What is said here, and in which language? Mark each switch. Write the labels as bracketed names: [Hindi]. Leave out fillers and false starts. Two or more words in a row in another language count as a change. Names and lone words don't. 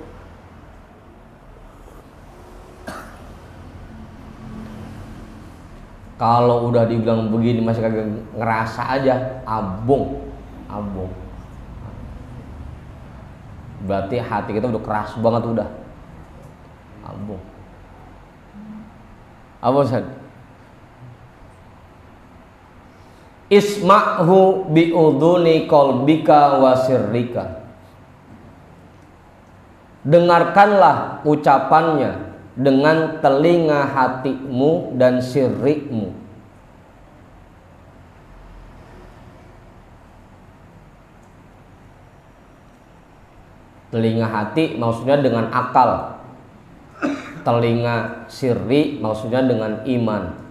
[Indonesian] Kalau udah dibilang begini masih kagak ngerasa aja, abung. Berarti hati kita udah keras banget udah. Abung. Apa Ustaz? [Arabic] اسمعه بأذن قلبك وسرك. [Indonesian] Dengarkanlah ucapannya dengan telinga hatimu dan sirrimu. Telinga hati maksudnya dengan akal, telinga sirri maksudnya dengan iman.